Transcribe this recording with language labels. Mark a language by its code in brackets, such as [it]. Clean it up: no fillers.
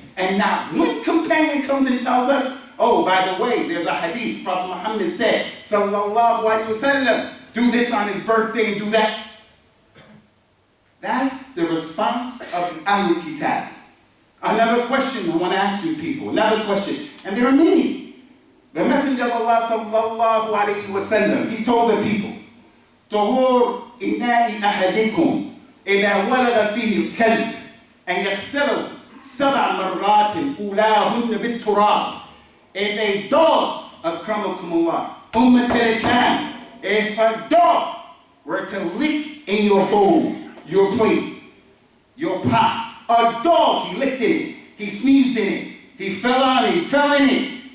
[en] And not one companion comes and tells us, oh, by the way, there's a hadith. Prophet Muhammad said, sallallahu alaihi wasallam, do this on his birthday and do that. That's the response of Ahlul Kitab. Another question I want to ask you people, another question, and there are many. The Messenger of Allah sallallahu alaihi wasallam, he told the people, [ar] طهور إناء أحدكم إذا ولد فيه الكلب أن يغسله 7 مرات أولاهن بالتراب. [en] If a dog, akramakumullah, Ummat al-Islam, if a dog were to lick in your bowl, your plate, your pot, a dog, he licked in it, he sneezed in it, he fell on it, he fell in it.